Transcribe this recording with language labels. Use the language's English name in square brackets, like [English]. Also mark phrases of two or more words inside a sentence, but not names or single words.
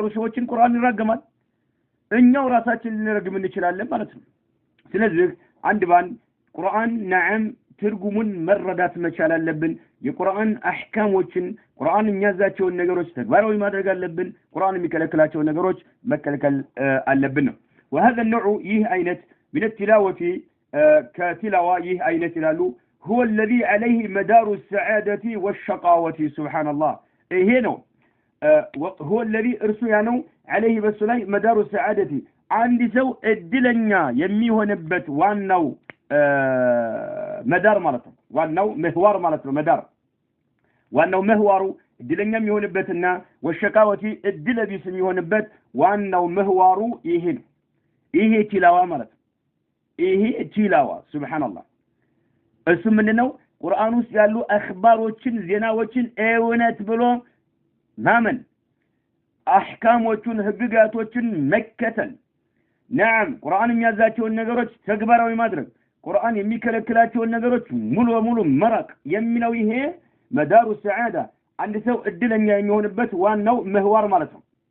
[Amharic] ሰዎችን ቁርአን ይራገማል እኛው ራሳችንን ልንረግም እንችላለን ማለት ነው ስለዚህ አንድ ባን ቁርአን نعم ትርጉሙን መረዳት መቻል አለብን የቁርአን አህካሞችን ቁርአን የሚያዛቸውን ነገሮች ተግባራዊ ማድረግ አለብን ቁርአን የሚከለክላቸው ነገሮች መከልከል አለብን [Arabic] وهذا النوع [Amharic] ይህ አይነት [Arabic] من التلاوة كتلاوة [Amharic] ይህ አይነት ይላሉ [Arabic] هو الذي عليه مدار السعادة والشقاوة سبحان الله [Amharic] ይሄ ነው [Arabic] هو الذي ارسل عليه [Amharic] በሱላይ [Arabic] مدار السعادة [Amharic] አንድ ሰው እድለኛ የሚሆንበት ዋናው መዳር ማለት ነው ዋናው ምህዋር ማለት ነው መዳር ዋናው ምህዋሩ እድለኛ የሚሆንበትና ወሸቃወቲ እድለቢስ የሚሆንበት ዋናው ምህዋሩ ይሄ ነው ይሄ ቲላዋ ማለት ነው ይሄ ቲላዋ ሱብሃንአላህ እሱ ምንድነው ቁርአን ውስጥ ያሉ አኽባሮችን ዜናዎችን እውነት ብሎ ማመን አህካሞቹን ህግጋቶችን መከተል نعم ቁርአን የሚያዛቸውን ነገሮች ተግባራዊ ማድረግ ቁርአን የሚከለክላቸውን ነገሮች ሙሉ በሙሉ መራቅ የሚለው ይሄ [Arabic] مداره سعادة [Amharic] አንድ ሰው እድለኛ የሚሆንበት ዋናው ምህዋር ማለት ነው